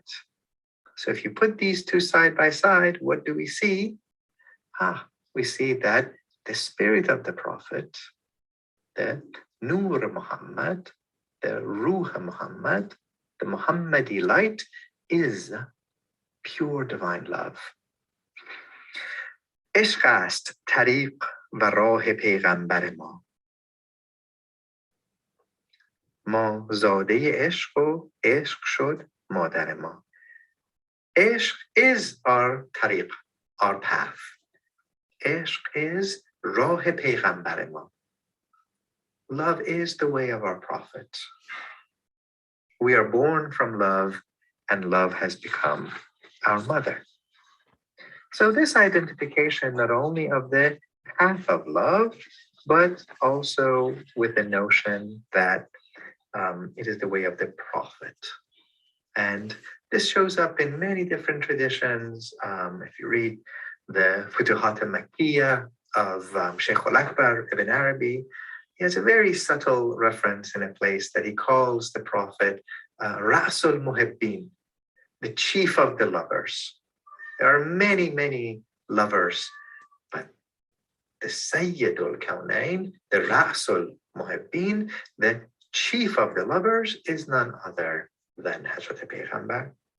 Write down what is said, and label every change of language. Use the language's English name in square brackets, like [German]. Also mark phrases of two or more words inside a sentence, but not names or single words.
[English] So if you put these two side by side, what do we see? We see that the spirit of the Prophet, the Nur Muhammad, the Ruh Muhammad, the Muhammadi light, is pure divine love. [Persian] عشق است طریق و راه پیغمبر ما. ما زاده عشق و عشق شد مادر ما. [English] Ishq is our tariq, our path. Ishq is [Persian] راه پیغمبر ما. [English] Love is the way of our Prophet. We are born from love, and love has become our mother. So this identification not only of the path of love, but also with the notion that it is the way of the Prophet. And this shows up in many different traditions. If you read the Futuhat al-Makkiyah of Sheikh al-Akbar ibn Arabi, he has a very subtle reference in a place that he calls the Prophet [Arabic] رسول محبين, [English] the chief of the lovers. There are many, many lovers, but the [Arabic] سيد الكونين, [English] the [Arabic] رسول محبين, [English] the chief of the lovers, is none other than [Persian] حضرت پیغمبر.